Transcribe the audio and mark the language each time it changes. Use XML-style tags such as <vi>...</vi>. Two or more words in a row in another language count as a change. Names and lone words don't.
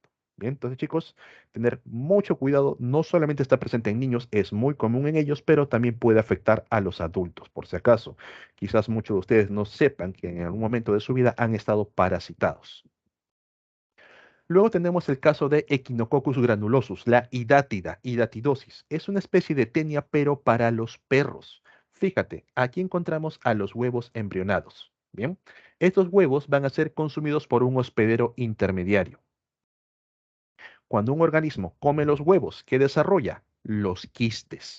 <es>Bien, entonces chicos, tener mucho cuidado, no solamente está presente en niños, es muy común en ellos, pero también puede afectar a los adultos, por si acaso. Quizás muchos de ustedes no sepan que en algún momento de su vida han estado parasitados. Luego tenemos el caso de Echinococcus granulosus, la hidátida, hidatidosis. Es una especie de tenia, pero para los perros. Fíjate, aquí encontramos a los huevos embrionados. Bien, estos huevos van a ser consumidos por un hospedero intermediario. Cuando un organismo come los huevos, ¿qué desarrolla? los quistes.</es>